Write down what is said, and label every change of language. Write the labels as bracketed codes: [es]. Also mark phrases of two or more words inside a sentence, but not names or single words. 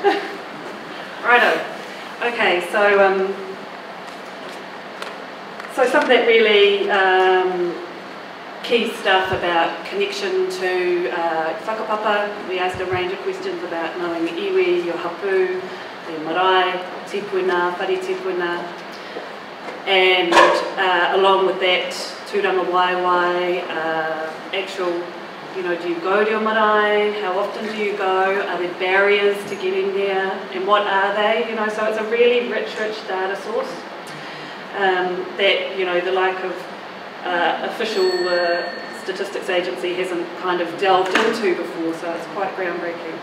[en] Righto. Okay, so something that really key stuff about connection to whakapapa. We asked a range of questions about knowing iwi, your hapu, the marae, tipuna, [mi] whare tipuna, [en] and along with that, [mi] tūranga waiwai, [en] actual, you know, do you go to your marae? How often do you go? Are there barriers to getting there? And what are they? You know, so it's a really rich data source that, you know, the like of official statistics agency hasn't kind of delved into before, so it's quite groundbreaking.